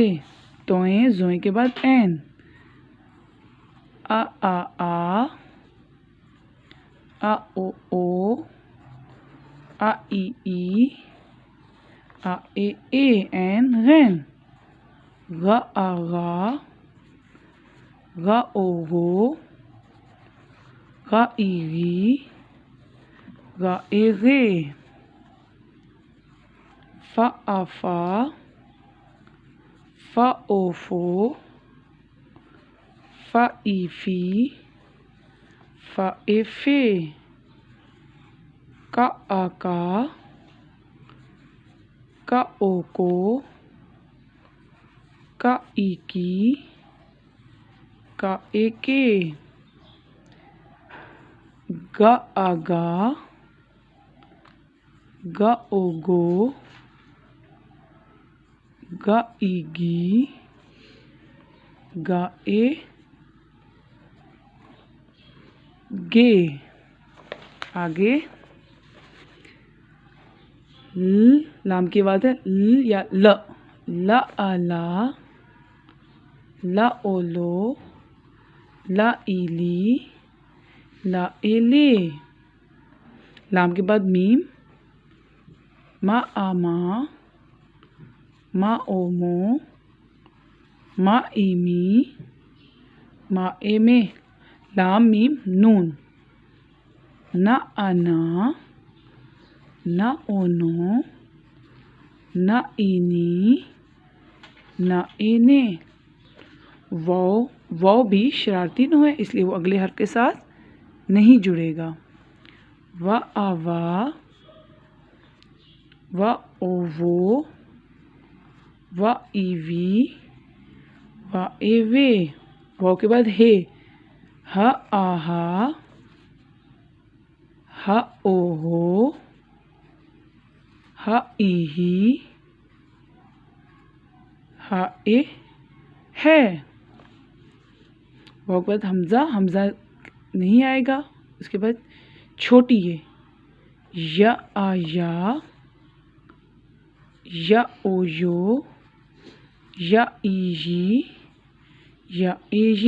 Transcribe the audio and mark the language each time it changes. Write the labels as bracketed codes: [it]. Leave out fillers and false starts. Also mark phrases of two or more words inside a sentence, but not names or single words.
[hi] तोएं जोएं के बाद एन, आ ओ, आ ई, आ ए एन गैन। ग आ गा, ग ओ गो, ग ई गी, ग ए गे। फ आ फा, फ ओ फो, फ ई फी, फ ए फे। क आ का, क ओ को, क ई की, क ए के। ग आ गा, ग ओ गो, ग ई गी, ग ए गे। आगे ल, लाम की बात है ल या ल। ल आ ला, ला ओ लो, ला ई ली, ला ए ले। लाम के बाद मीम, मा आ मा, मा ओ मो, मा ई मी, मा ए में। लाम मीम नून, ना आ ना, ना ओ नो, ना ई नी, ना ए ने। वाव भी शरारती नो है, इसलिए वो अगले हर्फ के साथ नहीं जुड़ेगा। व आ वा, व ओ वो, व ई वी, व ए वे। वाव के बाद हे, ह आ हा, ह ओ हो, ह ई ही, ह ए है। वाव के बाद हमजा, हमजा नहीं आएगा। उसके बाद छोटी ये, या आ या ओ यो, या ई जी, या ए ये।